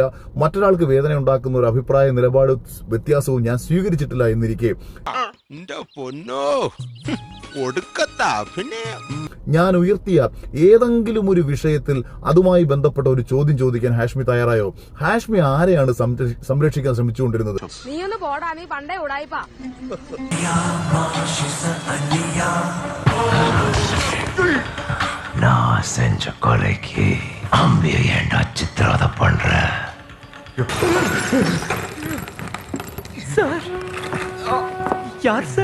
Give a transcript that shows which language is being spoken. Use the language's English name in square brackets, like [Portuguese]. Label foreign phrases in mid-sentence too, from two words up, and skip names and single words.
[Malayalam] മറ്റൊരാൾക്ക് വേദന ഉണ്ടാക്കുന്ന ഒരു അഭിപ്രായ നിലപാട് വ്യത്യാസവും ഞാൻ സ്വീകരിച്ചിട്ടില്ല എന്നിരിക്കെ ഞാൻ ഉയർത്തിയ ഏതെങ്കിലും ഒരു വിഷയത്തിൽ അതുമായി ബന്ധപ്പെട്ട ഒരു ചോദ്യം ചോദിക്കാൻ ഹാഷ്മി തയ്യാറായോ? ഹാഷ്മി ആരെയാണ് സംരക്ഷിക്കാൻ ശ്രമിച്ചുകൊണ്ടിരുന്നത്? [Tamil] நான் செஞ்ச கொலைக்கு அம்பிய ஏண்டா சித்திரவதை பண்ற? சார், யார் சார் அடிச்சா?